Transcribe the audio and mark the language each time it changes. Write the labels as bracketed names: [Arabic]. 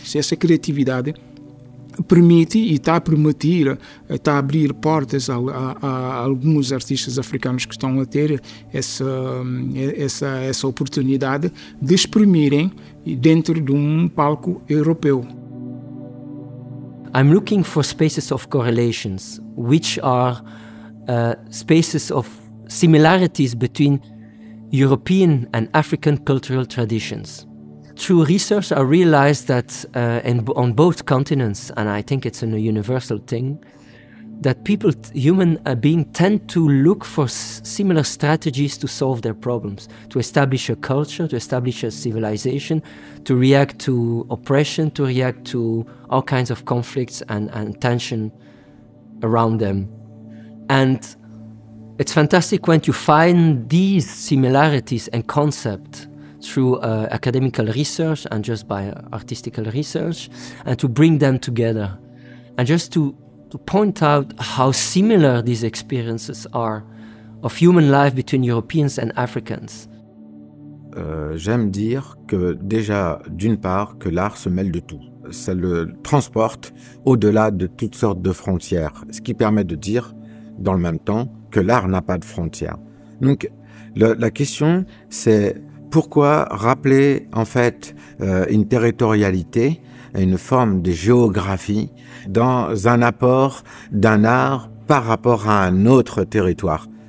[Portuguese] Essa criatividade permite e está a permitir, está a abrir portas a alguns artistas africanos que estão a ter essa oportunidade de exprimirem dentro de um palco europeu. [English] I'm looking for spaces of correlations, which are spaces of similarities between European and African cultural traditions. Through research, I realized that on both continents, and I think it's a universal thing, that human beings tend to look for similar strategies to solve their problems, to establish a culture, to establish a civilization, to react to oppression, to react to all kinds of conflicts and tension around them. And it's fantastic when you find these similarities and concepts through academical research and just by artistical research, and to bring them together. And just to point out how similar these experiences are of human life between Europeans and Africans. [French] J'aime dire que déjà, d'une part, que l'art se mêle de tout. Ça le transporte au-delà de toutes sortes de frontières, ce qui permet de dire, dans le même temps, que l'art n'a pas de frontières. Donc, la question, c'est pourquoi rappeler, en fait, une territorialité, une forme de géographie dans un apport d'un art par rapport à un autre territoire.